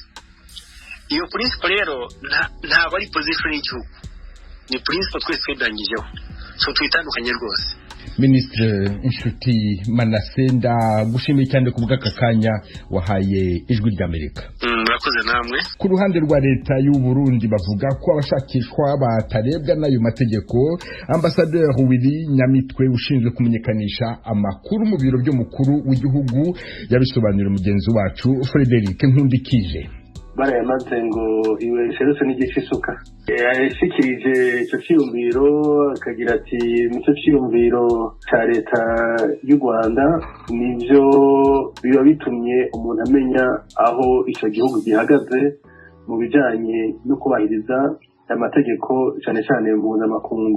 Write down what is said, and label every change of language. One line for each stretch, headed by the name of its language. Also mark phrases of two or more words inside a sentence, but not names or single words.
Kinyarwanda: Iyo principle rero ntabwo ari position y'igihugu, ni principle twese twedangijeho, so twitandukanye rwose. Ministre Nshuti Manase, ndagushimiye cyane ku bw'aka kanya wahaye Ijwi ry'Amerika. Murakoze namwe. Ku ruhande rwa leta y'u Burundi bavuga ko abashakishwa batarebwa n'ayo mategeko. Ambassadeur Willy Nyamitwe ushinzwe kumenyekanisha amakuru mu biro by'umukuru w'igihugu yabisobanurira mugenzi wacu Frederic Nkundikije.
Rundi: barayamaze ngo iwe serose n'igice isuka yashikirije icyo cyiyumviro akagira ati nicyo cyiyumviro cya leta y'u Rwanda nivyo biba bitumye umuntu amenya aho icyo gihugu gihagaze mu bijanye no kubahiriza amategeko cyane cyane mpuzamakungu.